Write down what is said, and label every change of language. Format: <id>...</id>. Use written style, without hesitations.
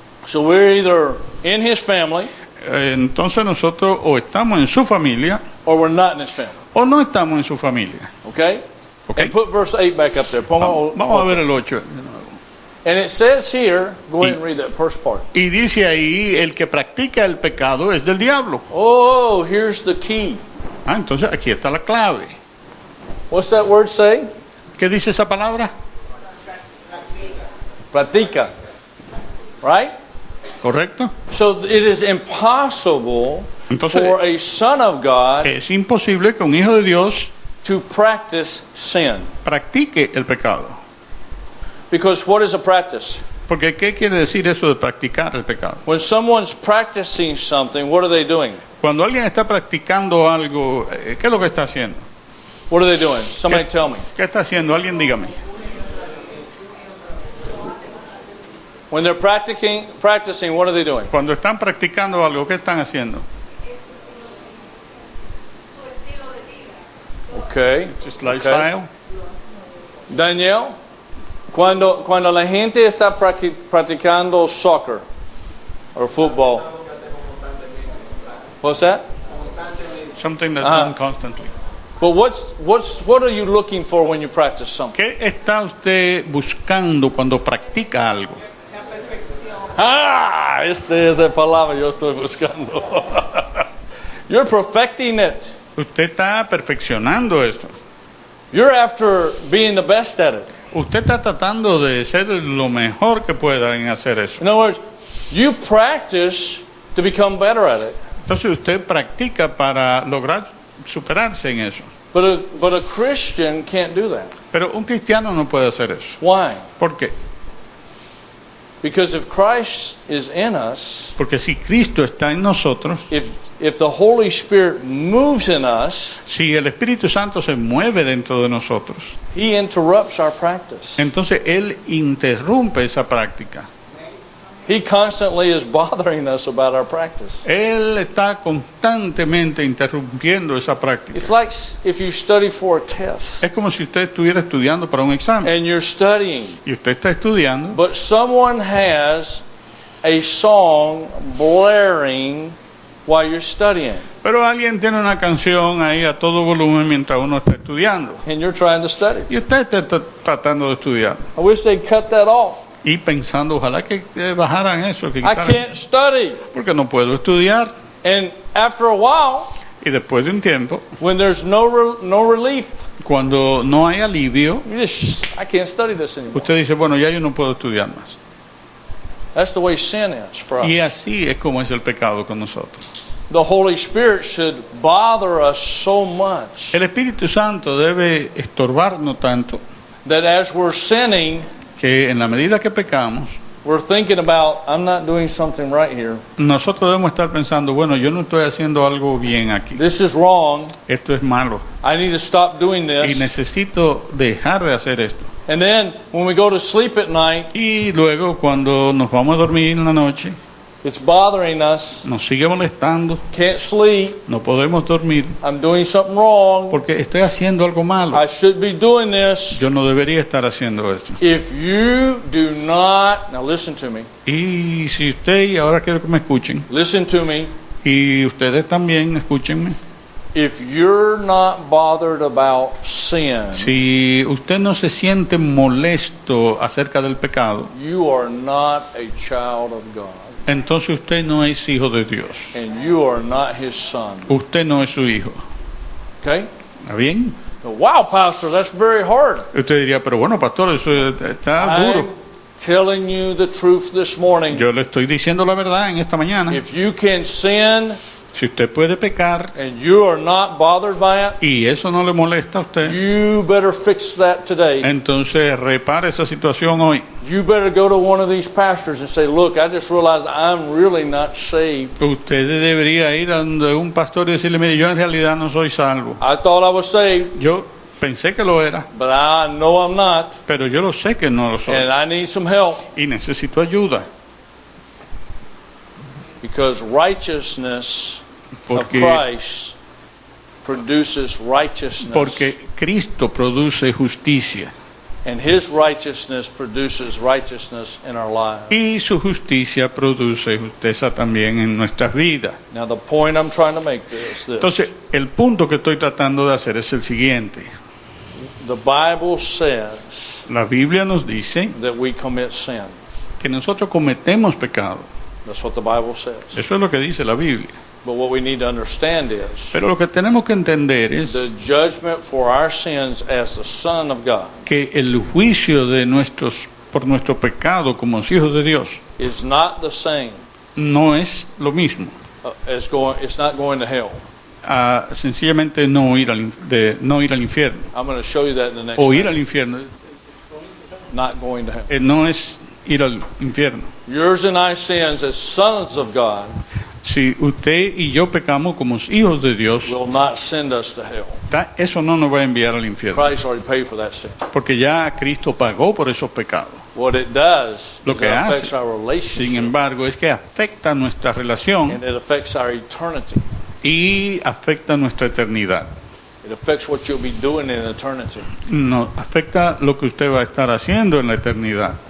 <en>So we're either in his family</en> <es>Entonces nosotros o estamos en su familia</es> <en>or we're not in his family.</en> <es>o no estamos en su familia.</es> <en>Okay? Okay. And put verse 8 back up there.</en> <es>Vamos a ver el 8.</es> <en>And it says here, go ahead and read that first part.</en> <es>Y dice ahí, el que practica el pecado es del diablo.</es> <en>Oh, here's the key.</en> <es>Entonces aquí está la clave.</es> <en>What's that word say?</en> <es>¿Qué dice esa palabra? Pratica.</es> <en>Right?</en> <es>¿Correcto?</es> <en>So it is impossible</en> <es>Entonces,</es> <en>for a son of God</en> <es>es imposible que un hijo de Dios</es> <en>to practice sin.</en> <es>practique el pecado.</es> <en>Because what is a practice?</en> <es>Porque ¿qué quiere decir eso de practicar el pecado?</es> <en>When someone's practicing something, what are they doing?</en> <es>Cuando alguien está practicando algo, ¿qué es lo que está haciendo?</es> <en>What are they doing? Somebody tell me.</en> <es>¿Qué está haciendo? Alguien dígame.</es> <en>When they're practicing, what are they doing?</en> <es>Cuando están practicando algo, ¿qué están haciendo?</es> <en>Okay. Just lifestyle.</en> <es>Daniel, cuando la gente está practicando soccer</es> <en>or football, what's that? Something that's Ajá. done constantly. But what are you looking for when you practice something?</en> <es>¿Qué está usted buscando cuando practica algo? Esta es la palabra yo estoy buscando.</es> <en>You're perfecting it.</en> <es>Usted está perfeccionando esto.</es> <en>You're after being the best at it.</en> <es>Usted está tratando de ser lo mejor que pueda en hacer eso.</es> <en>In other words, you practice to become better at it.</en> <es>Entonces usted practica para lograr superarse en eso.</es> <en>But a Christian can't do that.</en> <es>Pero un cristiano no puede hacer eso.</es> <en>Why?</en> <es>¿Por qué?</es> <en>Because if Christ is in us,</en> <es>Porque si Cristo está en nosotros,</es> <en>if the Holy Spirit moves in us,</en> <es>si el Espíritu Santo se mueve dentro de nosotros,</es> <en>He interrupts our practice.</en> <es>entonces Él interrumpe esa práctica.</es> <en>He constantly is bothering us about our practice.</en> <es>Él está constantemente interrumpiendo esa práctica.</es> <en>It's like if you study for a test</en> <es>Es como si usted estuviera estudiando para un examen</es> <en>and you're studying,</en> <es>y usted está estudiando,</es> <en>but someone has a song blaring while you're studying,</en> <es>pero alguien tiene una canción ahí a todo volumen mientras uno está estudiando</es> <en>and you're trying to study.</en> <es>y usted está tratando de estudiar</es> <en>I wish they'd cut that off.</en> <es>y pensando ojalá que bajaran eso, que</es> <en>I</en> <es>quitaran,</es> <en>can't study.</en> <es>porque no puedo estudiar.</es> <en>And after a while,</en> <es>Y después de un tiempo,</es> <en>when there's no relief,</en> <es>cuando no hay alivio,</es> <en>I can't study this anymore.</en> <es>usted dice, bueno, ya yo no puedo estudiar más.</es> <en>That's the way sin is for</en> <es>Y</es> <en>us.</en> <es>así es como es el pecado con nosotros.</es> <en>The Holy Spirit should bother us so much</en> <es>El Espíritu Santo debe estorbarnos tanto</es> <en>that as we're sinning,</en> <es>que en la medida que pecamos,</es> <en>we're thinking about, I'm not doing something right here.</en> <es>nosotros debemos estar pensando, bueno, yo no estoy haciendo algo bien aquí.</es> <en>This is wrong.</en> <es>Esto es malo.</es> <en>I need to stop doing</en> <es>Y</es> <en>this.</en> <es>necesito dejar de hacer esto.</es> <en>And then when we go to sleep at night,</en> <es>Y luego cuando nos vamos a dormir en la noche,</es> <en>it's bothering us.</en> <es>nos sigue molestando,</es> <en>Can't sleep.</en> <es>no podemos dormir</es> <en>I'm doing something wrong.</en> <es>porque estoy haciendo algo malo.</es> <en>I should be doing this.</en> <es>Yo no debería estar haciendo esto.</es> <en>If you do not, now listen to me,</en> <es>Y si usted, y ahora quiero que me escuchen,</es> <en>listen to me.</en> <es>y ustedes también escúchenme,</es> <en>If you're not bothered about sin,</en> <es>si usted no se siente molesto acerca del pecado,</es> <en>you are not a child of God,</en> <es>entonces usted no es hijo de Dios.</es> <en>and you are not His son.</en> <es>Usted no es su hijo.</es> <en>Okay?</en> <es>¿Está bien?</es> <en>Wow, Pastor, that's very hard.</en> <es>Usted diría, pero bueno, pastor, eso está</es> <en>I'm</en> <es>duro.</es> <en>telling you the truth this morning.</en> <es>Yo le estoy diciendo la verdad en esta mañana.</es> <en>If you can sin</en> <es>Si usted puede pecar</es> <en>and you are not bothered by it,</en> <es>y eso no le molesta a usted,</es> <en>you better fix that today.</en> <es>entonces repare esa situación hoy.</es> <en>You better go to one of these pastors and say, look, I just realized I'm really not saved.</en> <es>Usted debería ir a donde un pastor y decirle, mire, yo en realidad no soy salvo.</es> <en>I thought I was saved,</en> <es>Yo pensé que lo era,</es> <en>but I know I'm not,</en> <es>pero yo lo sé que no lo soy.</es> <en>and I need some help,</en> <es>Y necesito ayuda.</es> <en>because righteousness of</en> <es>Porque,</es> <en>Christ produces righteousness,</en> <es>porque Cristo produce justicia.</es> <en>and His righteousness produces righteousness in our lives.</en> <es>Y su justicia produce justicia también en nuestras vidas.</es> <en>Now, the point I'm trying to make is this.</en> <es>Entonces, el punto que estoy tratando de hacer es el siguiente.</es> <en>The Bible says</en> <es>La Biblia nos dice</es> <en>that we commit sin.</en> <es>que nosotros cometemos pecado.</es> <en>That's what the Bible says.</en> <es>Eso es lo que dice la Biblia.</es> <en>But what we need to understand is</en> <es>Pero lo que tenemos que entender es</es> <en>the judgment for our sins as the Son of God</en> <es>que el juicio de por nuestro pecado como hijos de Dios</es> <en>is not the same</en> <es>no es lo mismo.</es> <en>it's not going to hell.</en> <es>Sencillamente no ir al infierno</es> <en>I'm going to show you that in the next</en> <es>o ir al</es> <en>message.</en> <es>infierno</es> <en>Not going to hell.</en> <es>no es ir al infierno.</es> <en>Yours and I sins as sons of God</en> <es>Si usted y yo pecamos como hijos de Dios,</es> <en>will not send us to hell.</en> <es>eso no nos va a enviar al infierno,</es> <en>Christ already paid for that sin.</en> <es>porque ya Cristo pagó por esos pecados.</es> <en>What it does</en> <es>Lo</es> <en>is</en> <es>que</es> <en>it</en> <es>hace,</es> <en>affects our</en> <es>Sin</es> <en>relationship</en> <es>embargo, es que afecta nuestra relación</es> <en>and it affects our eternity.</en> <es>y afecta nuestra eternidad.</es> <en>It affects what you'll be doing in eternity.</en> <es>No, afecta lo que usted va a estar haciendo en la eternidad.</es>